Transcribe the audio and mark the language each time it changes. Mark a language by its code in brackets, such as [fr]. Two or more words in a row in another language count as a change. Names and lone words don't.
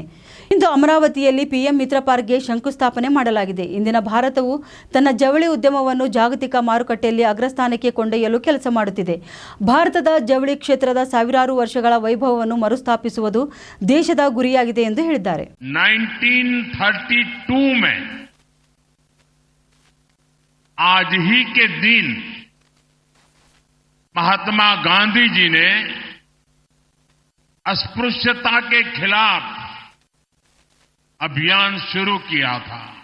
[kn] ಇಂದು ಅಮರಾವತಿಯಲ್ಲಿ ಪಿಎಂ ಮಿತ್ರ ಪಾರ್ಕ್ಗೆ ಶಂಕುಸ್ಥಾಪನೆ ಮಾಡಲಾಗಿದೆ. ಇಂದಿನ ಭಾರತವು ತನ್ನ ಜವಳಿ ಉದ್ಯಮವನ್ನು ಜಾಗತಿಕ ಮಾರುಕಟ್ಟೆಯಲ್ಲಿ ಅಗ್ರಸ್ಥಾನಕ್ಕೆ ಕೊಂಡೊಯ್ಯಲು ಕೆಲಸ ಮಾಡುತ್ತಿದೆ. ಭಾರತದ ಜವಳಿ ಕ್ಷೇತ್ರದ ಸಾವಿರಾರು ವರ್ಷಗಳ ವೈಭವವನ್ನು ಮರುಸ್ಥಾಪಿಸುವುದು ದೇಶದ ಗುರಿಯಾಗಿದೆ ಎಂದು ಹೇಳಿದ್ದಾರೆ. [hi] 1932 में आज ही के दिन महात्मा गांधी जी ने अस्पृश्यता के खिलाफ अभियान शुरू किया था.